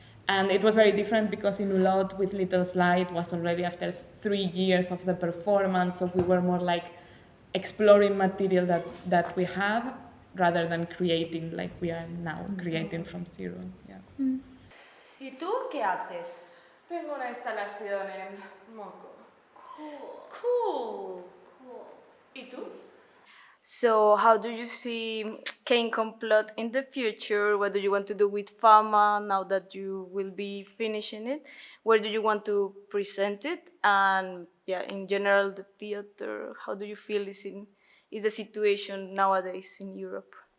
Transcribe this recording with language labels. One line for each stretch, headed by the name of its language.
English: And it was very different because in Ulot with Little Fly it was already after 3 years of the performance, so we were more like exploring material that we have rather than creating like we are now creating from zero.
Spanish: ¿Y tú qué haces? Tengo una instalación en Moco.
English: Cool.
Spanish: ¿Y tú?
English: So how do you see KEIN Complot in the future? What do you want to do with Fama now that you will be finishing it? Where do you want to present it? And in general, the theater, how do you feel is the situation nowadays in Europe?